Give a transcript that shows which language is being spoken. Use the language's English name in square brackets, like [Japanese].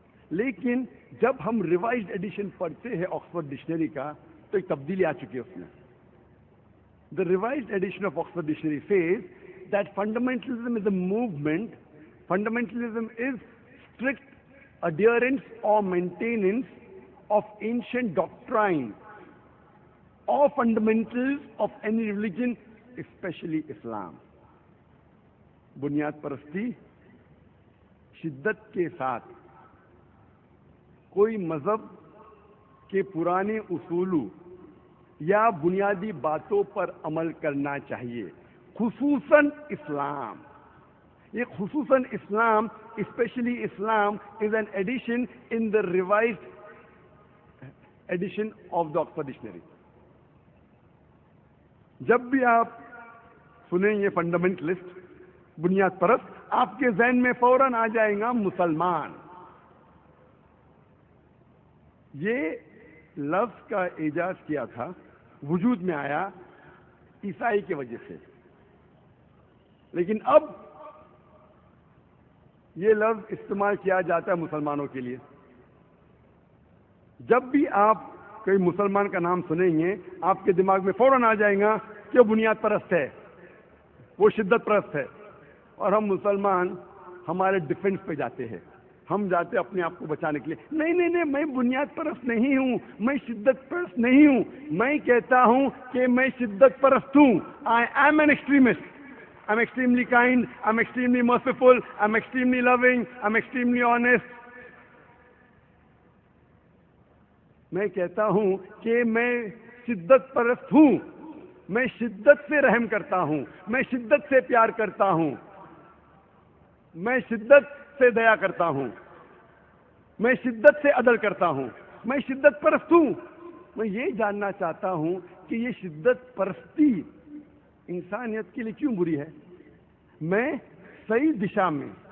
[Urdu] لیکن جب ہم ریوائزڈ ایڈیشن پڑھتے ہیں آکسفورڈ ڈکشنری کا تو ایک تبدیلی آ چکی ہے اس میں. [English] The revised edition of Oxford Dictionary says that fundamentalism is a movement. Fundamentalism is strict adherence or maintenance of ancient doctrine or fundamentals of any religion, especially Islam. [Urdu] بنیاد پرستی شدت کے ساتھ کوئی مذہب کے پرانے اصولوں یا بنیادی باتوں پر عمل کرنا چاہیے، خصوصاً اسلام. یہ خصوصاً اسلام، [English] Especially Islam is an edition in the revised edition of the Oxford dictionary. [Urdu] جب بھی آپ سنیں گے فنڈامنٹلسٹ، بنیاد پرست، آپ کے ذہن میں فوراً آ جائے گا مسلمان. یہ لفظ کا ایجاز کیا تھا، وجود میں آیا عیسائی کی وجہ سے. لیکن اب یہ لفظ استعمال کیا جاتا ہے مسلمانوں کے لیے. جب بھی آپ کوئی مسلمان کا نام سنیں گے آپ کے دماغ میں فوراً آ جائے گا کہ وہ بنیاد پرست ہے، وہ شدت پرست ہے. اور ہم مسلمان ہمارے ڈیفنس پہ جاتے ہیں، ہم جاتے اپنے آپ کو بچانے کے لیے. نہیں، میں بنیاد پرست نہیں ہوں، میں شدت پرست نہیں ہوں. میں کہتا ہوں کہ میں شدت پرست ہوں. [English] I am an extremist. I'm extremely kind, I'm extremely merciful, I'm extremely loving, I'm extremely honest. [Urdu] میں کہتا ہوں کہ میں شدت پرست ہوں، میں شدت سے رحم کرتا ہوں، میں شدت سے پیار کرتا ہوں، میں شدت سے دیا کرتا ہوں، میں شدت سے عدل کرتا ہوں، میں شدت پرست ہوں۔ میں یہ جاننا چاہتا ہوں کہ یہ شدت پرستی انسانیت کے لیے کیوں بری ہے؟ میں صحیح دشا میں